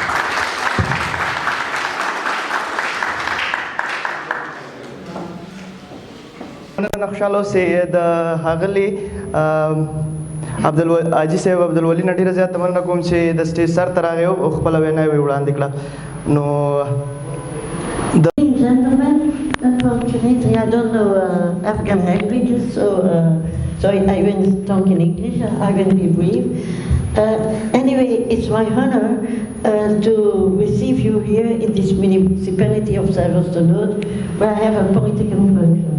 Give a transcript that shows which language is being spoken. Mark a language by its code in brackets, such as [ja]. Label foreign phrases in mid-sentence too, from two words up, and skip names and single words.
[ps] مننه خوشحاله اوسئ د ښاغلي حاجي صاحب عبدالولي نه ډېره زیاته مننه کوم چې د سټیج سر ته راغی او خپله وینا یې وړاندې کړه نو [en] Gentlemen, unfortunately I don't know Afghan languages, so I will talk in English. I will be brief. Anyway, it's my honor to receive you here in this municipality of Hijwadonno, where I have a political function.